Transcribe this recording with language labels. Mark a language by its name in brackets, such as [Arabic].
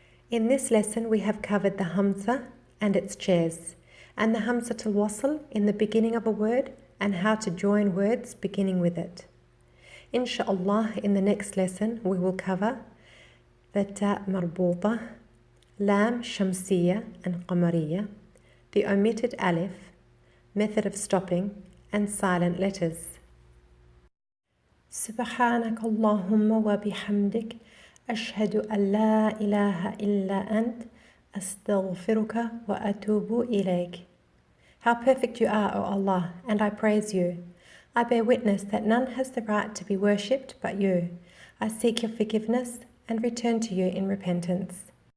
[English] In this lesson, we have covered the Humza and its chairs, and the Humzat al-Wasl in the beginning of a word, and how to join words beginning with it. Inshallah, in the next lesson, we will cover the Taa Marbootah, Laam Shamsiyya and Qamariya, the omitted alif, method of stopping, and silent letters. [Arabic] سبحانك اللهم وبحمدك أشهد أن لا إله إلا أنت أستغفرك وأتوب إليك. [English] How perfect you are, O Allah, and I praise you. I bear witness that none has the right to be worshipped but you. I seek your forgiveness and return to you in repentance.